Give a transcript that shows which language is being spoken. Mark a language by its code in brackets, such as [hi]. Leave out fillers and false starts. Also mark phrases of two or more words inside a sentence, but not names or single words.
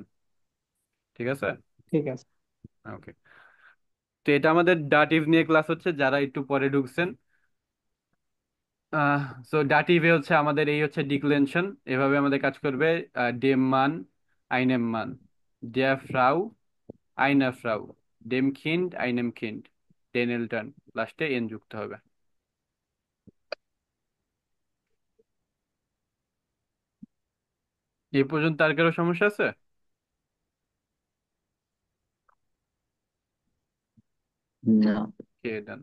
[bn] ঠিক আছে। ঠিক আছে। ওকে, তো এটা আমাদের ডাটিভ নিয়ে ক্লাস হচ্ছে, যারা একটু পরে ঢুকছেন। সো ডাটিভে হচ্ছে আমাদের এই হচ্ছে ডিক্লেনশন, এভাবে আমাদের কাজ করবে। [de] dem Mann, einem Mann, der Frau, einer Frau, dem Kind, einem Kind, den Eltern, [bn] লাস্টে এন যুক্ত হবে। এই পর্যন্ত আর কারো সমস্যা আছে? না। কে ডান।